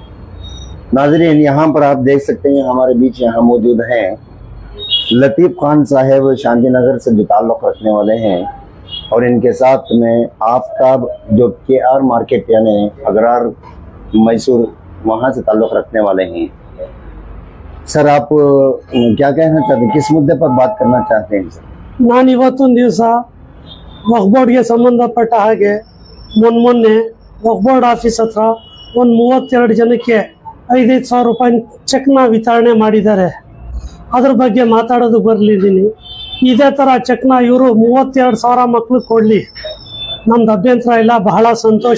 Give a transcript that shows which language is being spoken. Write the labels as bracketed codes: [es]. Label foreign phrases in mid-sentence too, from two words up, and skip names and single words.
[hi] नाजरीन, यहाँ पर आप देख सकते हैं हमारे बीच यहाँ मौजूद हैं लतीफ़ खान साहब, शांति नगर से जो ताल्लुक़ रखने वाले हैं, और इनके साथ में आफ्ताब जो KR मार्केट यानी अगरार मैसूर वहाँ से ताल्लुक़ रखने वाले हैं। सर, आप क्या कहना चाहते हैं, किस मुद्दे पर बात करना चाहते हैं सर? [kn] ನಾನು ಇವತ್ತೊಂದು ದಿವಸ ವಕ್ಫ್ ಸಂಬಂಧಪಟ್ಟ ಹಾಗೆ ಮೊನ್ನೆ ವಕ್ಫ್ [en] board office [kn] ಹತ್ರ ಒಂದು 32 ಜನಕ್ಕೆ 5,000 ರೂಪಾಯಿ ಚೆಕ್ನ ವಿತರಣೆ ಮಾಡಿದ್ದಾರೆ. ಅದ್ರ ಬಗ್ಗೆ ಮಾತಾಡೋದು ಬರ್ಲಿದ್ದೀನಿ. ಇದೇ ಥರ ಚೆಕ್ನ ಇವರು 32,000 ಮಕ್ಕಳು ಕೊಡಲಿ, ನಮ್ದು ಅಭ್ಯಂತರ ಇಲ್ಲ, ಬಹಳ ಸಂತೋಷ.